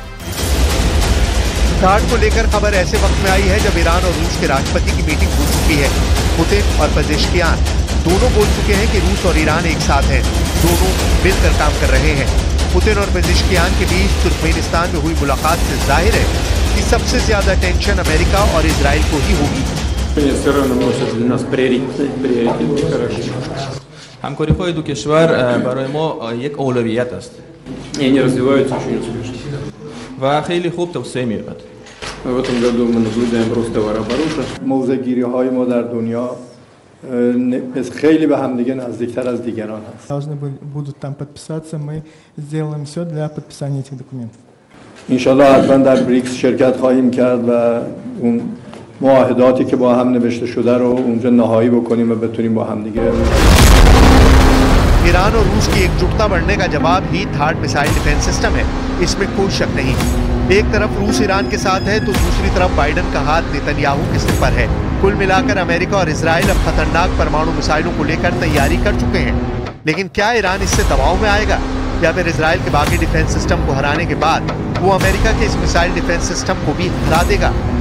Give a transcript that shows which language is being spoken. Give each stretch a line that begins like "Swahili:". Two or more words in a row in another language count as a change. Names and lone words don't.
Hindi: थार्ड को लेकर खबर ऐसे वक्त में आई है जब ईरान और रूस के राष्ट्रपति की मीटिंग हो चुकी है। पुतिन और पेजेश्कियान दोनों बोल चुके हैं कि रूस और ईरान एक साथ हैं, दोनों मिलकर काम कर रहे हैं। पुतिन और पेजेश्कियान के बीच तुर्कमेनिस्तान में हुई मुलाकात से जाहिर है कि सबसे ज्यादा टेंशन अमेरिका और इजराइल को ही होगी।
Persian: همکاری‌های دو کشور برای ما یک اولویت است.
Russian: یعنی развиваются очень успешно.
Persian: و خیلی خوب توسعه می‌یابد.
Russian: В этом году мы наблюдаем рост товарооборота.
Persian: موضع‌گیری‌های ما در دنیا خیلی به همدیگه نزدیکتر از دیگران هست.
Russian: Должны будут там подписаться, мы сделаем все для подписания этих документов.
Persian: انشالله حتما در بریکس شرکت خواهیم کرد و اون معاهداتی که با هم نوشته شده رو اونجا نهایی بکنیم و بتونیم با هم دیگه.
Hindi: ईरान और रूस की एकजुटता बढ़ने का जवाब ही थार्ड
English: missile defense system
Hindi: है, इसमें कोई शक नहीं। एक तरफ रूस ईरान के साथ है तो दूसरी तरफ बाइडेन का हाथ नेतन्याहू के सिर पर है। कुल मिलाकर अमेरिका और इजराइल अब खतरनाक परमाणु मिसाइलों को लेकर तैयारी कर चुके हैं, लेकिन क्या ईरान इससे दबाव में आएगा या फिर इजराइल के बाकी
English: defense system
Hindi: को हराने के बाद वो अमेरिका के इस
English: missile defense system
Hindi: को भी हरा देगा।